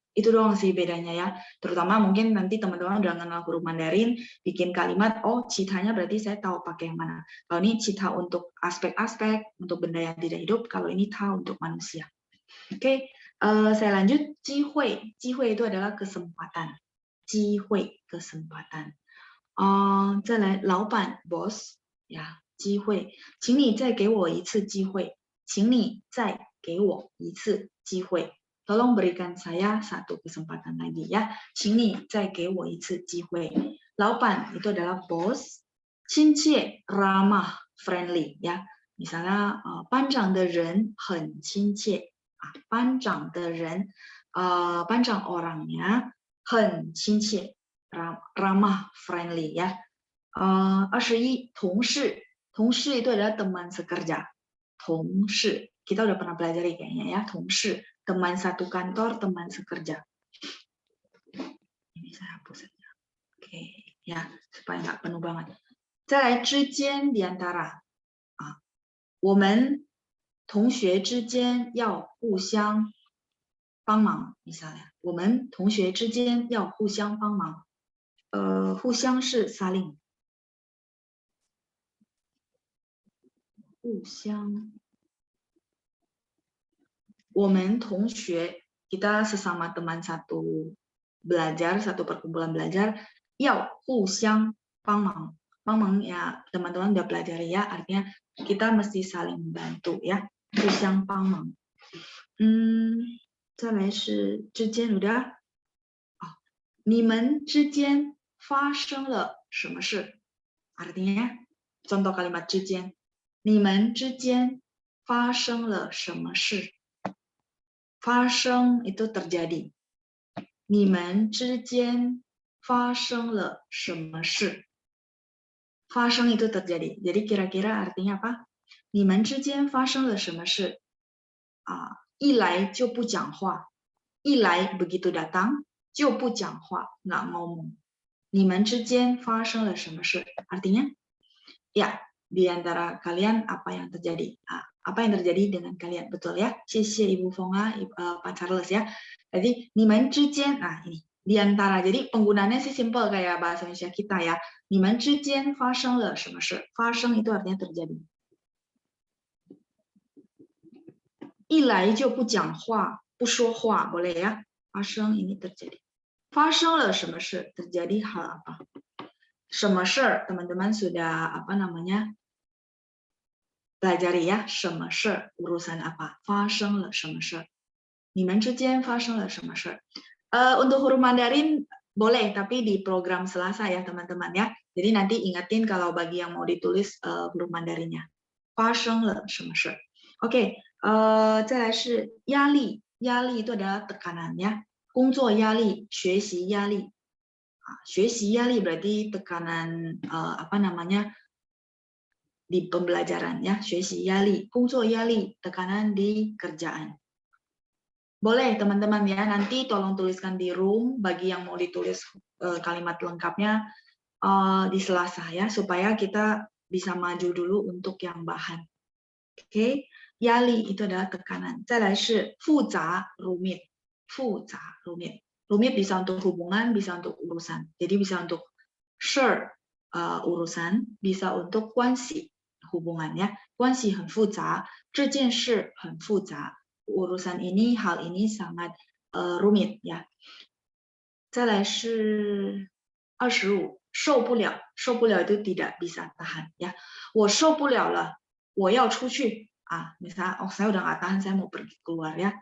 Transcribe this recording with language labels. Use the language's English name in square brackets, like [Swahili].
[Indonesian] Itu doang sih bedanya ya. Terutama mungkin nanti teman-teman udah kenal huruf Mandarin, bikin kalimat, oh citanya berarti saya tahu pakai yang mana. Kalau ini cita untuk aspek-aspek, untuk benda yang tidak hidup, kalau ini ta untuk manusia. Oke, saya lanjut. 机会，机会 itu adalah kesempatan. 机会 kesempatan. [Chinese] 再来，老板 boss 呀，机会，请你再给我一次机会，请你再给我一次机会。 [Indonesian] Tolong berikan saya 1 kesempatan lagi ya. [Chinese] 请你再给我一次机会。 [Indonesian] 老板 itu adalah bos. 亲切 ramah, friendly ya. [Chinese] Misalnya, 班长的人很亲切。班长的人，班长 orangnya 很亲切， [Indonesian] ramah, friendly ya. 21, 同事itu adalah teman sekerja. 同事 kita udah pernah pelajari kayaknya ya, 同事 teman satu kantor, teman sekerja. Ini saya hapus saja. Oke, ya supaya nggak penuh banget. [Chinese] 再来之间 [Indonesian] di antara. [Chinese] 我们同学之间要互相帮忙 misalnya. 我们同学之间要互相帮忙。互相是 saling. 互相。我们同学 [Indonesian] kita sesama teman satu belajar, satu perkumpulan belajar, [Chinese] 要互相帮忙。 [Indonesian] 帮忙 ya teman-teman udah pelajari ya, artinya kita mesti saling membantu ya, [Chinese] 互相帮忙。再来是之间 udah. 你们之间发生了什么事？ [Indonesian] artinya contoh kalimat [Chinese] 之间，你们之间发生了什么事？ [Indonesian] 发生 itu terjadi. [Chinese] 你们之间发生了什么事？ [Indonesian] 发生 itu terjadi. Jadi kira-kira artinya apa? [Chinese] 你们之间发生了什么事？一来就不讲话，一来 [Indonesian] begitu datang [Chinese] 就不讲话 [Indonesian] nggak ngomong. [Chinese] 你们之间发生了什么事？ [Indonesian] artinya ya di antara kalian apa yang terjadi? Apa yang terjadi dengan kalian? Betul ya? 谢谢 Ibu Fonga, Pak Charles ya. Jadi [Chinese] 你们之间 [Indonesian] ini di antara. Jadi penggunaannya sih simple kayak bahasa Indonesia kita ya. [Chinese] 你们之间发生了什么事？ [Indonesian] 发生 itu artinya terjadi. [Chinese] 一来就不讲话，不说话 [Indonesian] boleh ya? 发生 ini terjadi. [Chinese] 发生了什么事？ [Indonesian] terjadi hal apa? [Chinese] 什么事 [Indonesian] teman-teman sudah apa namanya? pelajari ya, 什么事 urusan apa? [Chinese] 发生了什么事？你们之间发生了什么事？ [Indonesian] untuk huruf Mandarin boleh, tapi di program Selasa ya teman-teman ya. Jadi nanti ingatin kalau bagi yang mau ditulis huruf Mandarinnya. [Chinese] 发生了什么事？ [Indonesian] Oke, [Chinese] 再来是压力，压力 [Indonesian] itu adalah tekanan ya. [Chinese] 工作压力，学习压力。学习压力 [Indonesian] berarti tekanan apa namanya di pembelajaran ya, [Chinese] 学习压力，工作压力 [Indonesian] tekanan di kerjaan. Boleh teman-teman ya, nanti tolong tuliskan di room bagi yang mau ditulis kalimat lengkapnya di Selasa ya, supaya kita bisa maju dulu untuk yang bahan. Oke, 压力 itu adalah tekanan. [Chinese] 再来是复杂 rumit, 复杂 rumit. [Indonesian] Rumit bisa untuk hubungan, bisa untuk urusan. Jadi bisa untuk事 urusan, bisa untuk 关系 hubungan ya. [Chinese] 关系很复杂，这件事很复杂。 [Indonesian] urusan ini, hal ini sangat rumit ya. [Chinese] 再来是25，受不了，受不了 [Indonesian] itu tidak bisa tahan ya. [Chinese] 我受不了了，我要出去 [Indonesian] misalnya saya udah nggak tahan, saya mau pergi keluar ya.